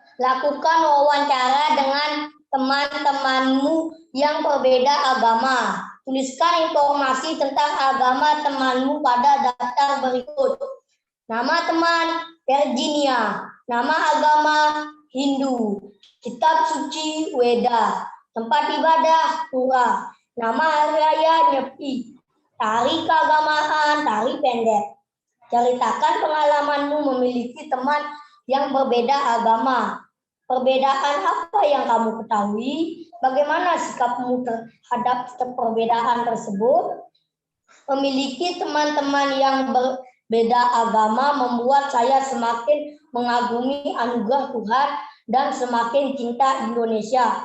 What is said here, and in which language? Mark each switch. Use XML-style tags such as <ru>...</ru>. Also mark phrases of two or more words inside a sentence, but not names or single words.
<id>Lakukan wawancara dengan teman-temanmu yang berbeda agama. Tuliskan informasi tentang agama temanmu pada daftar berikut. Nama teman Virginia, nama agama Hindu, kitab suci Weda, tempat ibadah Pura, nama hari raya Nyepi, tari keagamaan, tari pendek. Ceritakan pengalamanmu memiliki teman yang berbeda agama. Perbedaan apa yang kamu ketahui? Bagaimana sikapmu terhadap perbedaan tersebut? Memiliki teman-teman yang berbeda agama membuat saya semakin mengagumi anugerah Tuhan dan semakin cinta Indonesia.</id>